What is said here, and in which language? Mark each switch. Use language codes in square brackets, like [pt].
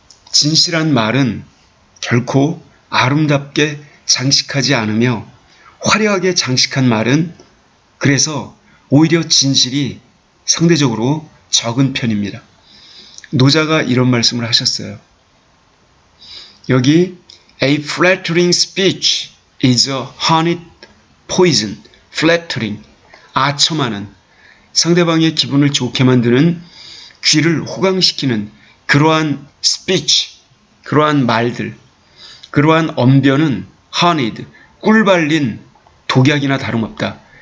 [ko] 진실한 말은 결코 아름답게 장식하지 않으며 화려하게 장식한 말은 그래서 오히려 진실이 상대적으로 적은 편입니다. 노자가 이런 말씀을 하셨어요. 여기 [en] A flattering speech is a honeyed poison. [ko] flattering, 아첨하는, 상대방의 기분을 좋게 만드는, 귀를 호강시키는 그러한 speech, 그러한 말들, 그러한 언변은 honeyed, 꿀 발린 독약이나 다름없다.